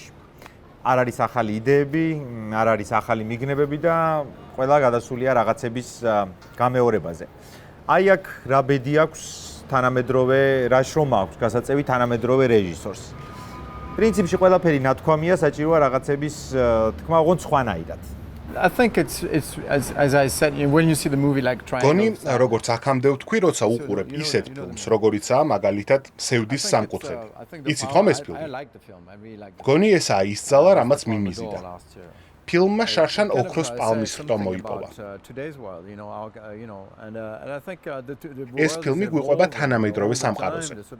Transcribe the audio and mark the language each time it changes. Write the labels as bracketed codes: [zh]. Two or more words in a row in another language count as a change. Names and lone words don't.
[ka] არ არის ახალი იდეები, არ არის ახალი მიგნებები და ყველა გადასულია რაღაცების გამეორებაზე. აი აქ რა ბედი აქვს თანამედროვე, რა შრომა აქვს გასაწევი თანამედროვე რეჟისორს. პრინციპში ყველაფერი ნათქვამია, საჭიროა რაღაცების თქმა უღონ სხვანაირად. [en] I think it's as I said, when you see the movie like [ka] გონი, [en] Triangles. [ka] როგორც აქამდე ვთქვი, როცა უყურებ ისეთ ფილმს, როგორიცაა მაგალითად სევდის სამკუთხედი. იცით ხომ ეს ფილმი? გონი ესაა ის ძალა, რამაც მიმიზიდა. ფილმმა შარშან ოქროს პალმის რტო მოიპოვა. ეს ფილმი გვიყვება თანამედროვე სამყაროზე.